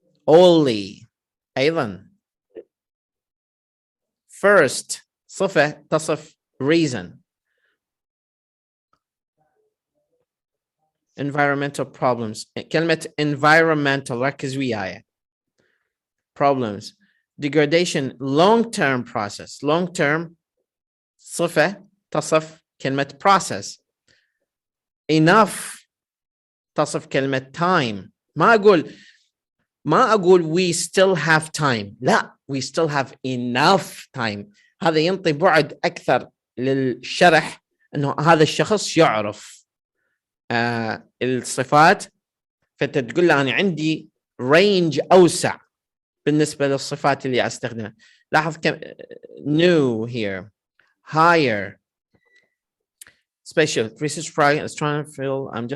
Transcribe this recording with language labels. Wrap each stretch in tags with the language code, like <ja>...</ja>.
<ar>Only أيضا. First صفة تصف reason.</ar> <en>Environmental problems.</en> <ar>كلمة environmental ركز وياي.</ar> <en>Problems. Degradation long-term process.</en> <ar>Long-term صفة تصف كلمة process.</ar> <en>Enough</en> <ar>تصف كلمة</ar> <en>time.</en> <ar>ما أقول</ar> <en>we still have time.</en> <ar>لا,</ar> <en>we still have enough time.</en> <ar>هذا ينطي بعد أكثر للشرح أنه هذا الشخص يعرف الصفات, فتقول له أنا عندي range أوسع بالنسبة للصفات اللي أستخدمها. لاحظ كم</ar> <en>new here, higher, special, research project, astronomy field.</en>